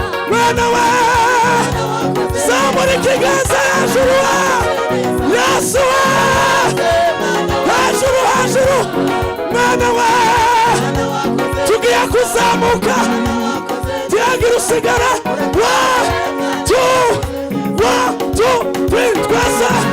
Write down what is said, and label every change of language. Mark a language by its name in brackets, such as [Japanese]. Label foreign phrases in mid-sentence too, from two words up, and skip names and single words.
[Kinyarwanda] Mwana wa, zamura ikiganza hejuru wa. Yesu wa. Hejuru, hejuru. Mwana wa, tugiye kuzamuka. Tiyagira usigara. [English] One, two, one, two, three, [Kinyarwanda] twese.